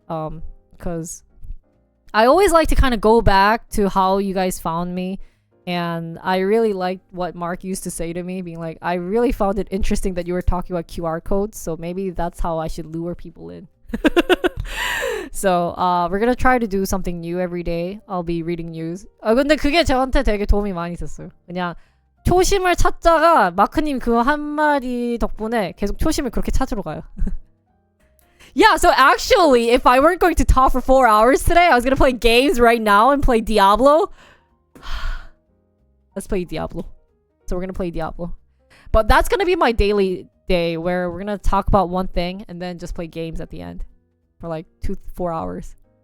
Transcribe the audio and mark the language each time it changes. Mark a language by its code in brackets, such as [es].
[en] Because I always like to kind of go back to how you guys found me. And I really liked what Mark used to say to me, being like, I really found it interesting that you were talking about QR codes. So maybe that's how I should lure people in. So we're gonna try to do something new every day. I'll be reading news. [ko] 근데 그게 저한테 되게 도움이 많이 됐어요. 그냥 초심을 찾다가 마크님 그 한마디 덕분에 계속 초심을 그렇게 찾으러 가요. [en] Yeah, so actually, if I weren't going to talk for 4 hours today, I was gonna play games right now and play Diablo. Let's play Diablo. So we're gonna play Diablo. But that's gonna be my daily day, where we're gonna talk about one thing and then just play games at the end for like 4 hours.